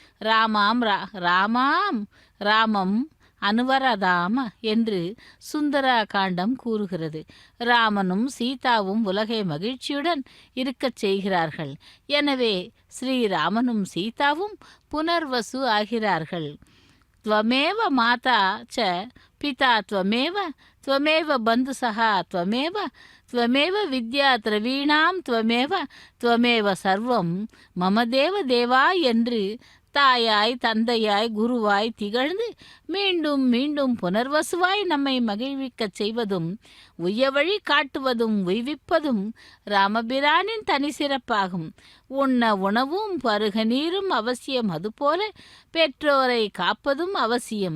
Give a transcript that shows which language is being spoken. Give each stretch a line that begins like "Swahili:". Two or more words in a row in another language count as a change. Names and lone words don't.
Sanskrit: रामम् अनुवरताम
Tamil: என்று சுந்தரா காண்டம் கூறுகிறது. ராமனும் சீதாவும் உலகை மகிழ்ச்சியுடன் இருக்கச் செய்கிறார்கள். எனவே ஸ்ரீராமனும் சீதாவும் புனர்வசு ஆகிறார்கள்.
Sanskrit: त्वमेव माता च पिता त्वमेव त्वमेव बन्धुसः त्वमेव त्वमेव विद्या द्रवीणां त्वमेव त्वमेव सर्वं मम देव देवा
Tamil: என்று தாயாய் தந்தையாய் குருவாய் திகழ்ந்து மீண்டும் மீண்டும் புனர்வசுவாய் நம்மை மகிழ்விக்கச் செய்வதும் உய்யவழி காட்டுவதும் உய்விப்பதும் ராமபிரானின் தனி சிறப்பாகும். உண்ண உணவும் பருக நீரும் அவசியம், அதுபோல பெற்றோரை காப்பதும் அவசியம்.